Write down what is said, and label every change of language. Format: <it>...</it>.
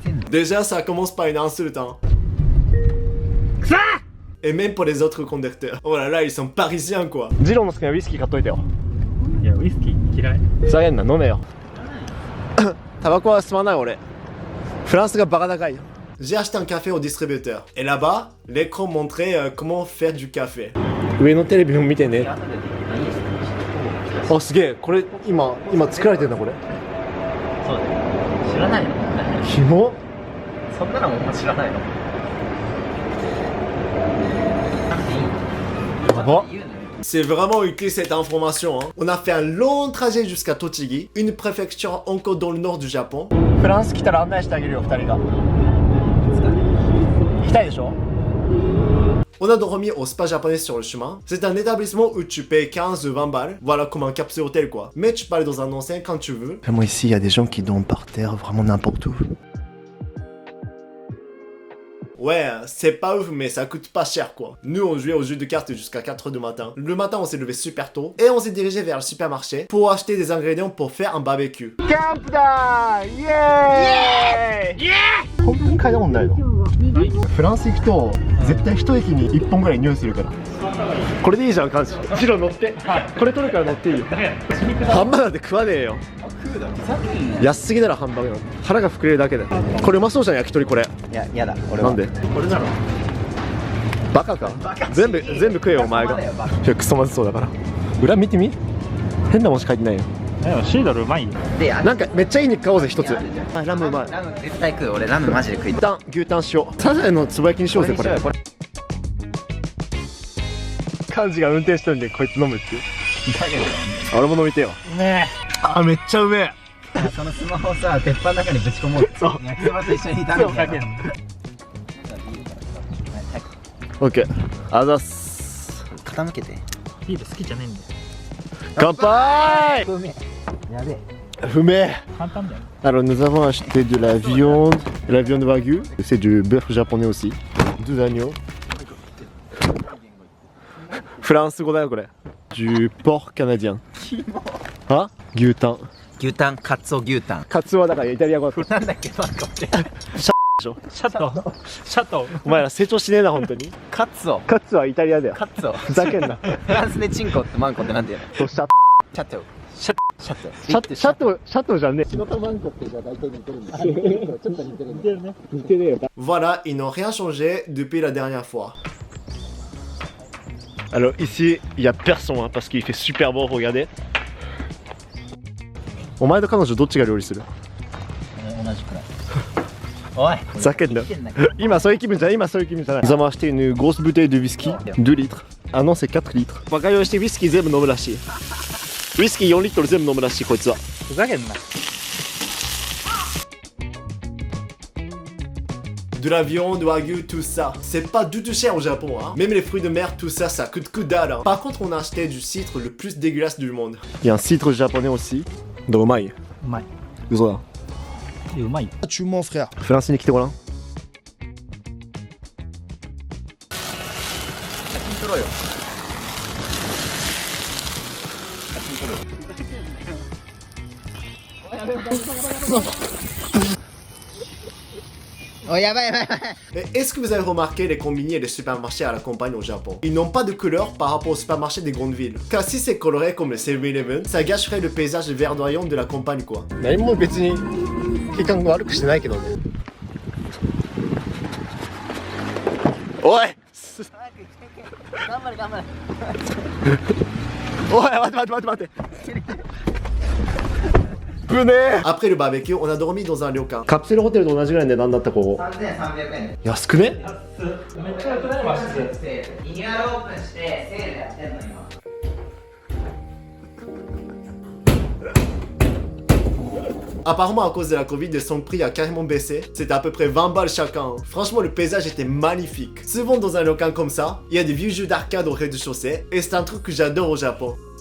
<fr>Déjà, ça commence par une insulte, hein. Et même pour les autres conducteurs. Oh là là, ils sont parisiens, quoi.</fr> <ja>ジローの好きなウイスキー買っといてよ。いやウイスキー嫌い。ふざけんな、飲めよ。タバコは吸わない俺。フランスがバカ高いよ。</ja> <fr>J'ai acheté un café au distributeur. Et là-bas, l'écran montrait comment faire du café.</fr> <ja>上のテレビも見てね。あ、すげえ。これ今作られてるなこれ。そうだよ。知らないの？キモ。そんなのも知らないの？</ja> <fr>C'est vraiment utile cette information, hein. On a fait un long trajet jusqu'à Tochigi, une préfecture encore dans le nord du Japon.</fr> <ja>フランス来たら案内してあげるよ2人が。行きたいでしょ？</ja> <fr>On a dormi au spa japonais sur le chemin. C'est un établissement où tu payes 15 ou 20 balles. Voilà, comme un capsule hôtel quoi. Mais tu peux aller dans un ancien quand tu veux. Moi ici, il y a des gens qui dorment par terre, vraiment n'importe où. Ouais, c'est pas ouf, mais ça coûte pas cher quoi. Nous, on jouait au jeu de cartes jusqu'à 4h du matin. Le matin, on s'est levé super tôt et on s'est dirigé vers le supermarché pour acheter des ingrédients pour faire un barbecue.</fr> <ja>Camp da! Yeah! Yeah! 本当に嗅いだもんないの？フランス行くと絶対一駅に1本ぐらい匂いするから。これでいいじゃん、感じ。ジロー乗って。これ取るから乗っていいよ。ハンバーガーって食わねえよ。安すぎならハンバーガーなんて腹が膨れるだけだよ。これうまそうじゃん、焼き鳥これ。いや、やだ。俺はなんで？これなの？バカか。全部食えよお前が。いや、クソまずそうだから。裏見てみ。変な文字書いてないよ。シードルうまいんなんかめっちゃいい肉買おうぜ一つ。ラムうまい。ラム絶対食う。俺ラムマジで食いたい。牛タンしよう。サザエのつぼ焼きにしようぜこれ。幹事が運転してるんでこいつ飲むっていう。俺も飲みてよ。ねあ、めっちゃうめえ。そのスマホをさ、鉄板の中にぶち込もうって。そう。焼きそばと一緒に炒めて。かけんの。 OK。 あざっす。傾けて。ビール好きじゃねえんだよ。乾杯。うめえ。やべえ。うめえ。簡単だよ。</ja> <fr>Alors nous avons acheté de la viande wagyu, c'est du beurre japonais aussi, 2 agneaux.</fr> <ja>フランス語だよこれ。</ja> <fr>Du porc canadien.</fr> <ja>あ？牛タン。牛タン、カツオ牛タン。カツオはだからイタリア語だった。なんだっけ、マンコって。シャトシャトお前ら成長しねえな本当に。カツオ。カツオはイタリアだよ。カツオ。ふざけんな。フランスでチンコってマンコってなんて言うの？シャシャト。シャシャト。シャトじゃねえ。仕事マンコってじゃ大体似てるんだ。ちょっと似てるんだ。ね。似てねえよ。</ja> <fr>Voilà, ils n'ont rien changé depuis la dernière fois. Alors ici, il y a personne hein, parce qu'il fait super beau, regardez.</fr> <ja>お前と彼女どっちが料理する？同じくらい。おい。ふざけんな。今そういう気分じゃない。今そういう気分じゃない。</ja> <fr>Nous avons acheté une grosse bouteille de whisky, 2 litres. Ah non, c'est 4 litres.</fr> <ja>バカ用意してウイスキー全部飲むらしい。ウイスキー4リットル全部飲むらしいこいつは。ふざけんな。</ja> <fr>De la viande, wagyu, tout ça. C'est pas du tout cher au Japon, hein. Même les fruits de mer, tout ça, ça coûte que dalle, hein. Par contre, on a acheté du citre le plus dégueulasse du monde. Il y a un citre japonais aussi.</fr> <ja>どううまい？うまい。嘘だ。うまい。</ja> <fr>Tu mens, frère.</fr> <ja>フランスに来てごらん。写真撮ろうよ。</ja> <fr>Oh, y'a pas, Est-ce que vous avez remarqué les combini et les supermarchés à la campagne au Japon? Ils n'ont pas de couleur par rapport aux supermarchés des grandes villes. Car si c'est coloré comme le 7-Eleven, ça gâcherait le paysage verdoyant de la campagne quoi.</fr> <ja>何も別に景観悪くしてないけどね。おい。頑張れ頑張れ。おい待って。ぶねえ。</ja> <fr>Après le barbecue, on a dormi dans un ryokan.</fr> <ja>カプセルホテルと同じぐらいの値段だったここ。 3300円。安くね？めっちゃ良くない？マジで。リニューアルオープンしてセールやってんの今。</ja> <fr>Apparemment à cause de la Covid, son prix a carrément baissé. C'était à peu près 20 balles chacun. Franchement, le paysage était magnifique. Souvent dans un ryokan comme ça, il y a des vieux jeux d'arcade au rez-de-chaussée. Et c'est un truc que j'adore au Japon.</fr>